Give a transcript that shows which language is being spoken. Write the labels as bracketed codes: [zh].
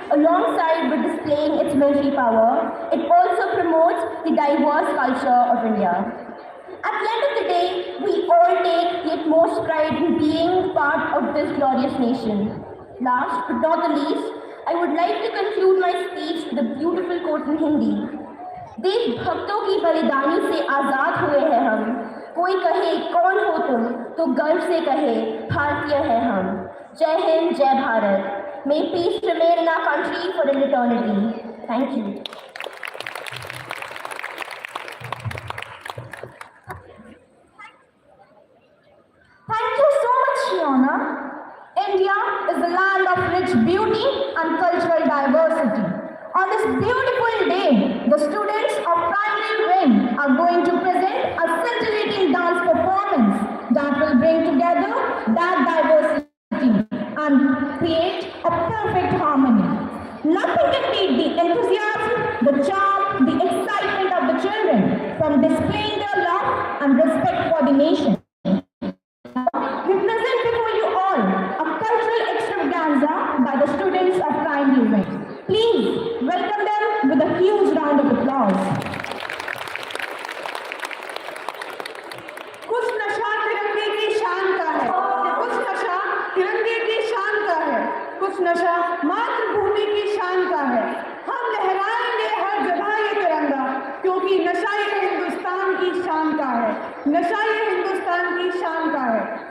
[en] Alongside with displaying its military power, it also promotes the diverse culture of India. At the end of the day, we all take the utmost pride in being part of this glorious nation. Last but not the least, I would like to conclude my speech with a beautiful quote in Hindi. [hi] देश भक्तों की बलिदानी से आजाद हुए हैं हम, कोई कहे कौन हो तुम तो गर्व से कहे भारतीय है हम। जय हिंद, जय Bharat. [en] May peace remain in our country for an eternity. Thank you. Thank you so much, Shiona. India is a land of rich beauty and cultural diversity. On this beautiful day, the students of primary wing are going to present a scintillating dance performance that will bring together that diversity and create a perfect harmony. Nothing can beat the enthusiasm, the charm, the excitement of the children from displaying their love and respect for the nation. We present before you all a cultural extravaganza by the students of primary wing. Please welcome them with a huge round of applause. [hi] कुछ नशा तिरंगे की शान का है, कुछ नशा तिरंगे की शान का है, कुछ नशा मातृभूमि की शान का है। हम लहराएंगे हर जगह ये तिरंगा, क्योंकि नशा ये हिंदुस्तान की शान का है, नशा ये हिंदुस्तान की शान का है।